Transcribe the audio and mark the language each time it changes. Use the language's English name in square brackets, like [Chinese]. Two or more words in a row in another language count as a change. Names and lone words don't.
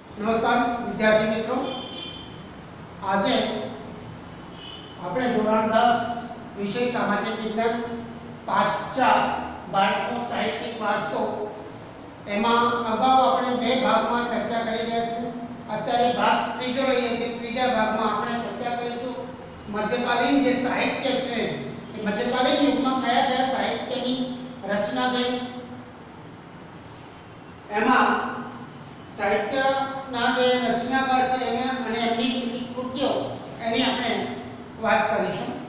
[Gujarati] નમસ્કાર વિદ્યાર્થી મિત્રો, આજ અપને ધોરણ 10 વિષય સામાજિક વિજ્ઞાન 5 બાળકો સાહિત્યિક વારસો એમા અગાઉ આપણે બે ભાગમાં ચર્ચા કરી રહ્યા છીએ। અત્યારે ભાગ ત્રીજો લઈએ છીએ। ત્રીજા ભાગમાં આપણે ચર્ચા કરીશું મધ્યકાલીન જે સાહિત્ય છે એ મધ્યકાલીન યુગમાં કયા કયા સાહિત્યની રચના થઈ, એમાં સાહિત્યના જે રચનાકાર છે એને અને એમની કૃતિઓ એની આપણે વાત કરીશું।